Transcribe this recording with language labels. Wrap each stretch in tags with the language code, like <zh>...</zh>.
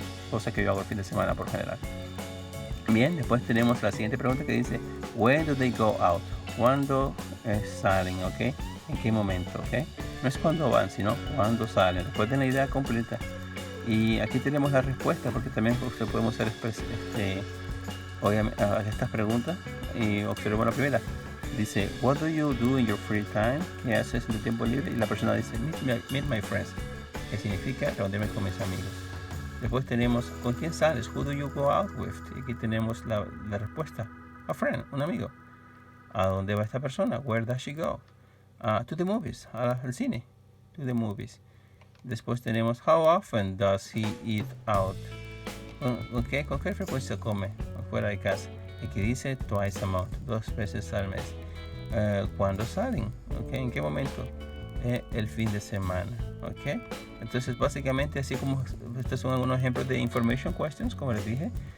<es>Cosa que yo hago el fin de semana por general. Bien, después tenemos la siguiente pregunta que dice,</es> <en>when do they go out?</en> <es>¿Cuándo salen? ¿Ok? ¿En qué momento? ¿Ok? No es cuándo van, sino cuándo salen. Después de la idea completa. Y aquí tenemos la respuesta, porque también podemos hacer obviamente, estas preguntas. Y observemos la primera. Dice,</es> <en>what do you do in your free time?</en> <es>¿Qué haces en tu tiempo libre? Y la persona dice,</es> <en>meet my friends,</en> <es>que significa reunirme con mis amigos. Después tenemos, ¿con quién sales?</es> <en>Who do you go out with?</en> <es>Y aquí tenemos la respuesta.</es> <en>A friend,</en> <es>un amigo. ¿A dónde va esta persona?</es> <en>Where does she go? To the movies,</en> <es>al cine.</es> <en>To the movies.</en> <es>Después tenemos,</es> <en>how often does he eat out?</en> <es>Ok, ¿con qué frecuencia come fuera de casa? Aquí dice</es> <en>twice a month,</en> <es>2 veces al mes. ¿Cuándo salen? Ok, ¿en qué momento? El fin de semana. Ok, entonces básicamente así como estos son algunos ejemplos de information questions, como les dije.</es>